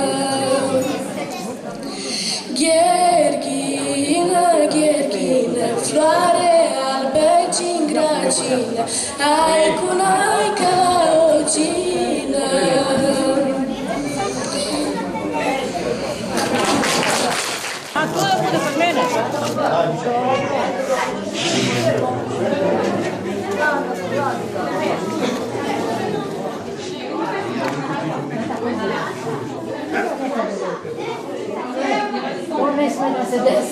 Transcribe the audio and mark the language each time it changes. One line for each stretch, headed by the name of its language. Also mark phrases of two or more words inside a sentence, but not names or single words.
Romanian: Gherghină, gherghină, floare albă, cingragină, ai cu noi ca la o gină.
Serbian: A to da bude kod mene? Ne sme da se desi.